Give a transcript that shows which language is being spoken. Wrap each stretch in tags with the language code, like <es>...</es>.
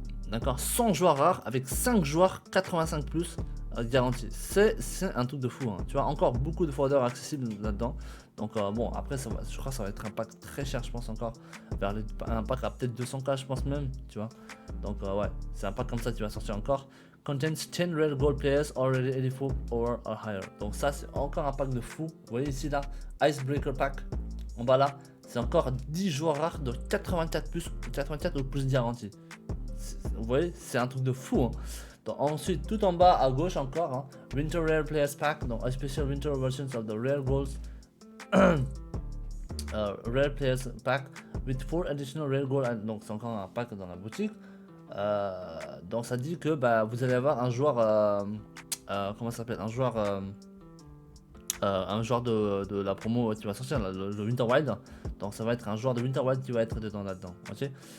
<fr>D'accord, 100 joueurs rares avec 5 joueurs 85 plus garantis. C'est un truc de fou, hein. Tu vois, encore beaucoup de fraudeurs accessibles là-dedans. Donc bon, après ça va, je crois que ça va être un pack très cher, je pense encore. Vers un pack à peut-être 200k, je pense même, tu vois. Donc ouais, c'est un pack comme ça qui va sortir encore.</fr> <en>Contains 10 rare gold players already 84 or higher.</en> <fr>Donc ça c'est encore un pack de fou. Vous voyez ici là, Icebreaker Pack, en bas là, c'est encore 10 joueurs rares de 84 ou plus garantis. Vous voyez, c'est un truc de fou, hein. Donc, ensuite, tout en bas à gauche encore, hein, Winter Rare Players Pack, donc</fr> <en>a special winter versions of the rare goals. Rare Players Pack with 4 additional rare gold.</en> <fr>Donc c'est encore un pack dans la boutique. Donc ça dit que bah, vous allez avoir un joueur, comment ça s'appelle, un joueur de la promo qui va sortir, le Winter Wild. Donc ça va être un joueur de Winter Wild qui va être dedans là-dedans, ok.</fr>